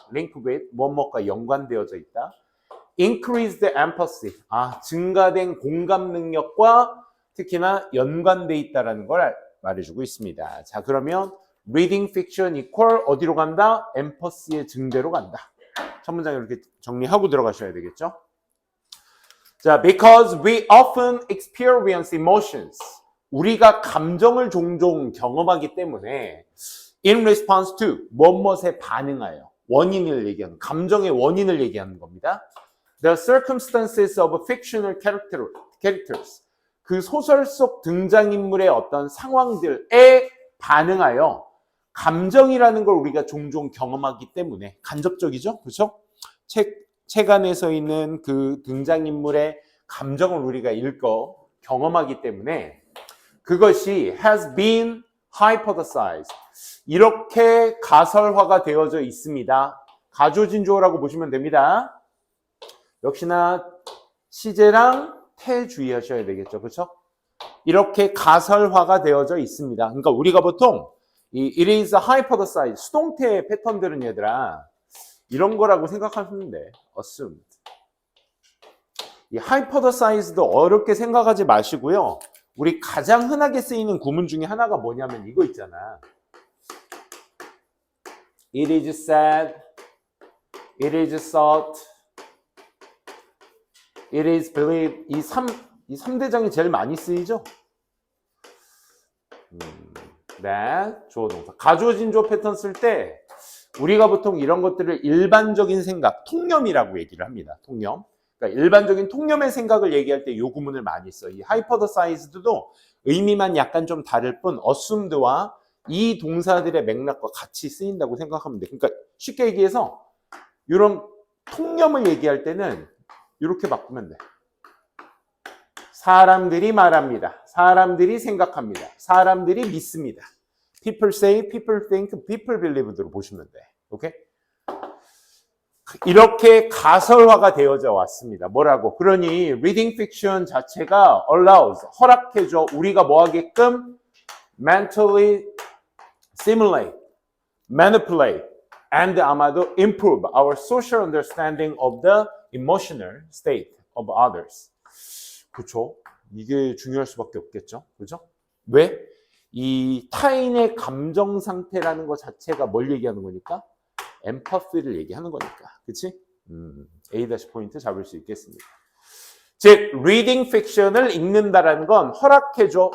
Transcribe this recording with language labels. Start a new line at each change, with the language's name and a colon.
English: link with,
Korean: 뭐뭐과 연관되어져 있다.
English: increased empathy,
Korean: 증가된 공감 능력과 특히나 연관돼 있다는 걸 말해주고 있습니다. 자, 그러면
English: reading fiction equal
Korean: 어디로 간다? empathy의 증대로 간다. 첫 문장 이렇게 정리하고 들어가셔야 되겠죠.
English: 자, because we often experience emotions.
Korean: 우리가 감정을 종종 경험하기 때문에
English: in response to,
Korean: 무엇에 반응하여, 원인을 얘기하는, 감정의 원인을 얘기하는 겁니다.
English: The circumstances of fictional characters.
Korean: 그 소설 속 등장인물의 어떤 상황들에 반응하여 감정이라는 걸 우리가 종종 경험하기 때문에 간접적이죠. 그렇죠? 책 안에서 있는 그 등장인물의 감정을 우리가 경험하기 때문에 그것이
English: has been hypothesized.
Korean: 이렇게 가설화가 되어져 있습니다. 가조진주어라고 보시면 됩니다. 역시나 시제랑 태 주의하셔야 되겠죠. 그렇죠? 이렇게 가설화가 되어져 있습니다. 그러니까 우리가 보통 이
English: it is hypothesized
Korean: 수동태 패턴들은 얘들아 이런 거라고 생각하시면 돼.
English: assumed.
Korean: 이 hypothesized도 어렵게 생각하지 마시고요. 우리 가장 흔하게 쓰이는 구문 중에 하나가 뭐냐면 이거 있잖아.
English: It is said, it is thought, it is believed.
Korean: 이 3대장이 제일 많이 쓰이죠? 네, 주어 동사. 가주어 진주어 패턴 쓸 때 우리가 보통 이런 것들을 일반적인 생각, 통념이라고 얘기를 합니다. 통념. 그러니까 일반적인 통념의 생각을 얘기할 때 이 구문을 많이 써. 이 hypothesized도 의미만 약간 좀 다를 뿐 assumed와 이 동사들의 맥락과 같이 쓰인다고 생각하면 돼. 그러니까 쉽게 얘기해서 이런 통념을 얘기할 때는 이렇게 바꾸면 돼. 사람들이 말합니다. 사람들이 생각합니다. 사람들이 믿습니다.
English: People say, people think, people believe
Korean: 로 보시면 돼. 오케이? 이렇게 가설화가 되어져 왔습니다. 뭐라고? 그러니
English: reading fiction
Korean: 자체가 allows, 허락해줘. 우리가 뭐 하게끔?
English: mentally simulate, manipulate, and
Korean: 아마도
English: improve our social understanding of the emotional state of others.
Korean: 그렇죠? 이게 중요할 수밖에 없겠죠. 그렇죠? 왜? 이 타인의 감정 상태라는 것 자체가 뭘 얘기하는 거니까? 엠퍼시를 얘기하는 거니까. 그치? A- 포인트 잡을 수 있겠습니다. 즉,
English: reading fiction
Korean: 을 읽는다라는 건 허락해줘.